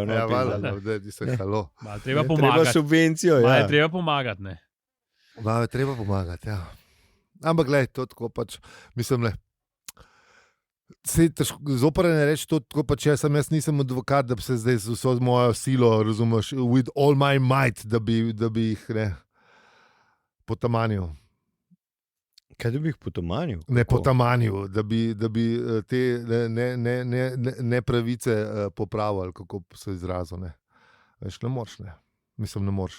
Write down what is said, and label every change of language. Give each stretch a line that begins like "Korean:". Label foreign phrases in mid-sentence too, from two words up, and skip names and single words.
Slovenian: Ja, valjda, da ti se halo. Treba pomagati. Treba subvencijo, ja. Treba pomagati, ne. Malo je treba pomagati, ja. Ampak gledaj, to tako pač, mislim, zoprne reči to tako pač, jaz nisem advokat, da bi se zdaj z vso mojo silo, razumeš,
English: with all my might,
Slovenian: da bi jih, potamanil. Kaj da bi jih potamanil? Ne potamanil, da bi te nepravice popravili, kako se izrazil, ne. Veš, ne moreš, ne. Mislim, ne moreš.